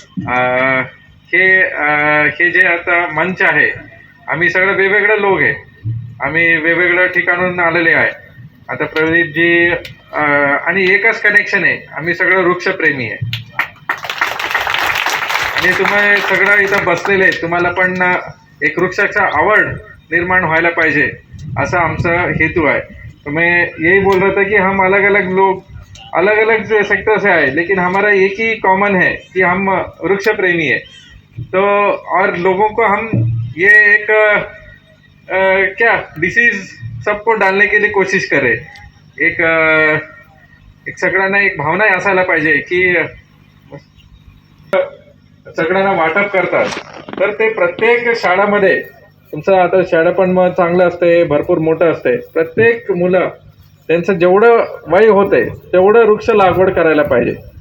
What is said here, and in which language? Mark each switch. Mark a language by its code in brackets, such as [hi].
[mr] हे जे आता मंच आहे, आम्ही सगळं वेगवेगळे लोक आहे, आम्ही वेगवेगळ्या ठिकाणून आलेले आहे. आता प्रदीपजी आणि एकच कनेक्शन आहे, आम्ही सगळं वृक्षप्रेमी आहे. आणि तुम्ही सगळं इथं बसलेले तुम्हाला पण एक वृक्षाचा आवड निर्माण व्हायला पाहिजे असा आमचा हेतू आहे. [hi] तो मैं यही बोल रहा था कि हम अलग अलग लोग अलग अलग सेक्टर से आए, लेकिन हमारा एक ही कॉमन है कि हम वृक्ष प्रेमी है. तो और लोगों को हम ये एक क्या डिसीज सबको डालने के लिए कोशिश करें. [mr] एक सगळ्यांना एक भावना असायला पाहिजे की सगळ्यांना वाटप करतात, तर ते प्रत्येक शाळामध्ये तुमचं आता शाळा पण मग चांगलं असते, भरपूर मोठं असते. प्रत्येक मुलं त्यांचं जेवढं वय होते तेवढं वृक्ष लागवड करायला पाहिजे.